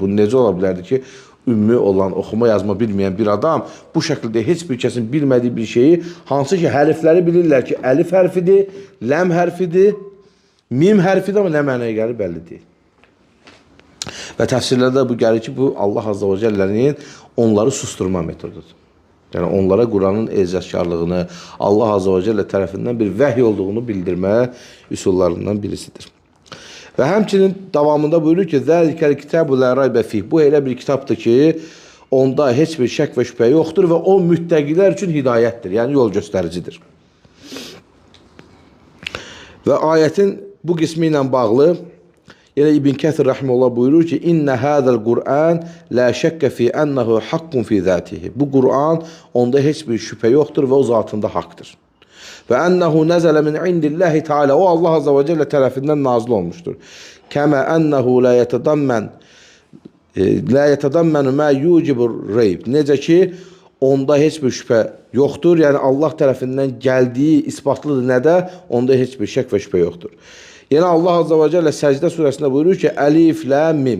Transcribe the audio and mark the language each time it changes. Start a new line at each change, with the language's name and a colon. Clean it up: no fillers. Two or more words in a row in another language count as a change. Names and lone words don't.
Azerbaijani: Bu necə ola bilərdi ki, ümmi olan, oxuma yazma bilməyən bir adam bu şəkildə heç bir kəsin bilmədiyi bir şeyi, hansı ki, hərfləri bilirlər ki, əlif hərfidir, ləm hərfidir, mim hərfidir, amma nə mənəyə gəlir bəlli deyil. Və təfsirlərdə bu gəlir ki, bu Allah
Arabic: عز وجل'nin
Azerbaijani: onları susturma metodudur. Yəni, onlara Quranın ecazkarlığını, Allah
Arabic: عز وجل
Azerbaijani: tərəfindən bir vəhy olduğunu bildirmə üsullarından birisidir. Və həmçinin davamında buyurur ki,
Arabic: ذلك الكتاب لا ريب فيه.
Azerbaijani: Bu elə bir kitabdır ki, onda heç bir şək və şübhə yoxdur və o müttəqilər üçün hidayətdir, yəni yol göstəricidir. Və ayətin bu qismi ilə bağlı yenə İbn Kəthir rahimehullah buyurur ki,
Arabic: إن هذا القرآن لا شك في أنه حق في ذاته.
Azerbaijani: Bu Qur'an onda heç bir şübhə yoxdur və o zatında haqdır.
Arabic: وأنه نزل من عند الله تعالى.
Azerbaijani: O Allah
Arabic: عز وجل
Azerbaijani: tərəfindən nazil olmuşdur.
Arabic: كما أنه لا يتضمن ما يوجب ريب.
Azerbaijani: Necə ki, onda heç bir şübhə yoxdur. Yəni, Allah tərəfindən gəldiyi isbatlıdır nədə? Onda heç bir şək və şübhə yoxdur. Yəni, Allah
Arabic: عز وجل
Azerbaijani: Səcdə surəsində buyurur ki, əlif, ləm, mim.